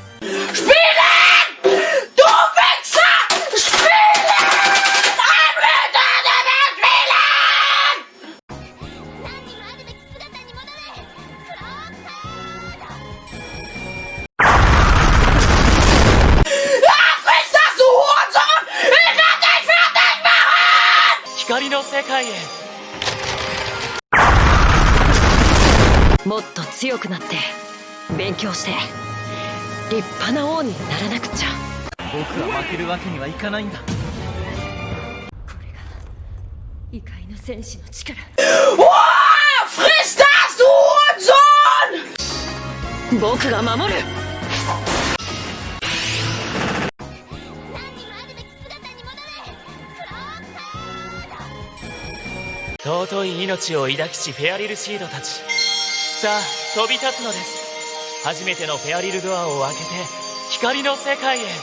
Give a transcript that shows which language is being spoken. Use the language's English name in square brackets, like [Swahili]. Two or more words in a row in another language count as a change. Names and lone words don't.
[German] Spielen! Du Wichser! Spielen! Ein Tournament spielen! [Japanese] 何にもあるべき姿に戻れ、クローンターだ。 [German] Spielen! Du Wichser! Spielen! Ein Tournament spielen! あ、 Friss das, du Hurensohn! Ich werd dich fertig machen! [Japanese] 力の世界へ。 [German] Nimm das! Friss das! Ja! Ich hab ihn umgebracht! [Japanese] 光の世界へ。もっと強くなって勉強して立派な王にならなくちゃ。僕は負けるわけにはいかないんだ。これが異界の戦士の力。 [German] Oh! Friss das, du Hurensohn! [Japanese] 僕が守る。何にもあるべき姿に戻れ、クローンターだ。尊い命を抱きしフェアリルシードたち、さあ飛び立つのです。初めてのフェアリルドアを開けて光の世界へ。